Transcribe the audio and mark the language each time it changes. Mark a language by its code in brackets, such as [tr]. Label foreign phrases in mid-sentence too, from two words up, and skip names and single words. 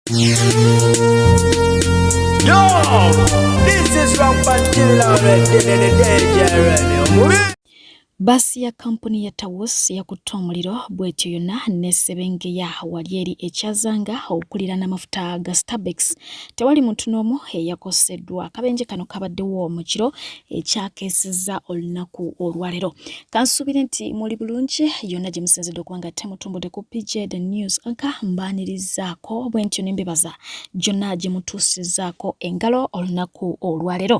[en] Yo, this is Rampant Killer already. [lg] Basi ya kampuni ya Tawus ya kutoa omuliro bwetyo yonna n'esebengeya wali eri ekyazanga okulira n'amafuta ga Starbucks. Tewali muntu n'omu eyakoseddwa. Akabenje kano kabaddewo mu kiro ekyakeesezza olunaku olwaleero. Kansuubire nti muli bulungi yonna gye musinzidde okubanga temutumbudde ku PJ The News anka mbaanirizaako bwentyo n'embebaza gyonna gye mutuusizzaako engalo olunaku olwaleero.